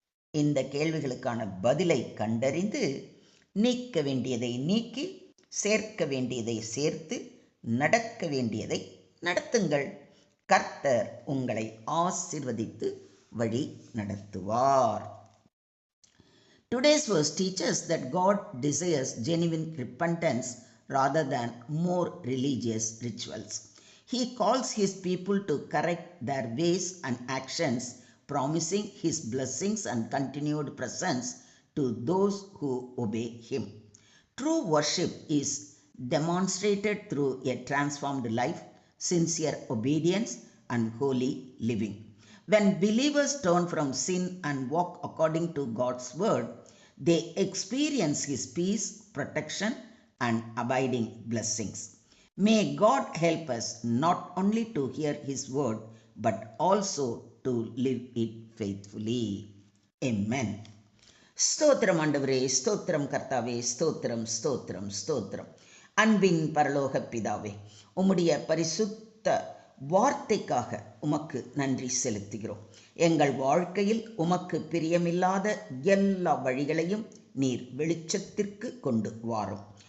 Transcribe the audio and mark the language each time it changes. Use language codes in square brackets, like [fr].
[ta] இந்த கேள்விகளுக்கான பதிலை கண்டறிந்து நீக்க வேண்டியதை நீக்கி சேர்க்க வேண்டியதை சேர்த்து நடக்க வேண்டியதை நடத்துங்கள். கர்த்தர் உங்களை ஆசீர்வதித்து வழி நடத்துவார். [en] Today's verse teaches that God desires genuine repentance rather than more religious rituals. He calls his people to correct their ways and actions, promising his blessings and continued presence to those who obey him. True worship is demonstrated through a transformed life, sincere obedience, and holy living. When believers turn from sin and walk according to God's word, they experience his peace, protection, and abiding blessings. May God help us not only to hear his word, but also to live it faithfully. Amen. [ta] ஸ்தோத்திரம் ஆண்டவரே, ஸ்தோத்திரம் கர்த்தாவே, ஸ்தோத்திரம் ஸ்தோத்திரம் ஸ்தோத்திரம். அன்பின் பரலோக பிதாவே, உம்முடைய பரிசுத்த வார்த்தைக்காக உமக்கு நன்றி செலுத்துகிறோம். எங்கள் வாழ்க்கையில் உமக்கு பிரியமில்லாத எல்லா வழிகளையும் நீர் வெளிச்சத்திற்கு கொண்டு வாரும்.